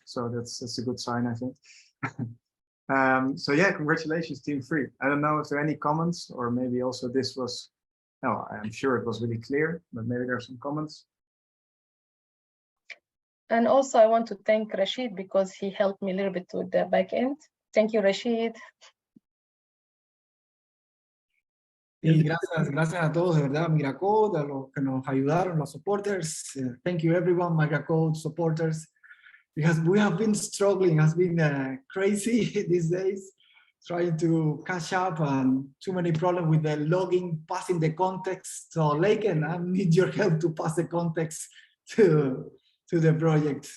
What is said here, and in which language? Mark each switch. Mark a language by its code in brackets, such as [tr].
[en] So that's a good sign, I think. So yeah, congratulations, Team 3. I don't know if there are any comments, or maybe also this was, no, I'm sure it was really clear, but maybe there are some comments. And also I want to thank Rachid because he helped me a little bit with the back end. Thank you, Rachid. [es] Y gracias a todos, de verdad, MigraCode, a los que nos ayudaron, los supporters. [en] Thank you everyone, MigraCode supporters, because we have been struggling, has been crazy these days, trying to catch up and too many problems with the logging, passing the context. So Laeken, I need your help to pass the context to the project.